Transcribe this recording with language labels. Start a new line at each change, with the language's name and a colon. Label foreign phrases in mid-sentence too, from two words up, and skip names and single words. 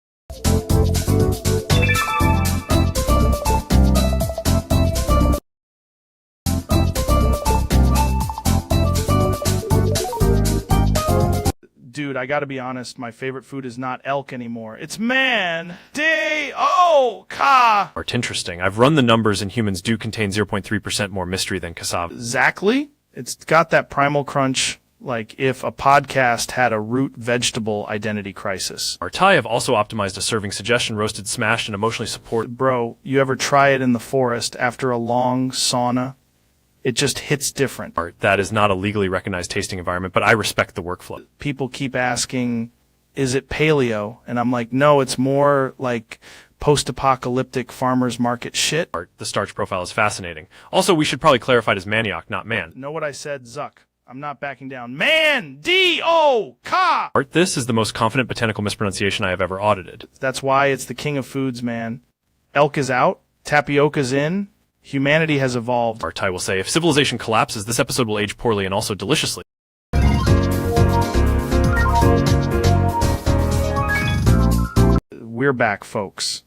English: Dude, I gotta be honest, my favorite food is not elk anymore. It's man-de-o-ka! Interesting. I've run the numbers and humans do contain 0.3% more mystery than cassava. Exactly. It's got that primal crunch, like if a podcast had a root vegetable identity crisis. Our Thai have also optimized a serving suggestion, roasted, smashed, and emotionally support. Bro, you ever try it in the forest after a long sauna? It just hits different. That is not a legally recognized tasting environment, but I respect the workflow. People keep asking, is it paleo? And I'm like, no, it's more like post-apocalyptic farmer's market shit. The starch profile is fascinating. Also, we should probably clarify it as manioc, not man. Know what I said, Zuck? I'm not backing down. Man-de-o-ka! This is the most confident botanical mispronunciation I have ever audited. That's why it's the king of foods, man. Elk is out. Tapioca's in. Humanity has evolved. Our Thai will say, if civilization collapses, this episode will age poorly and also deliciously. We're back, folks.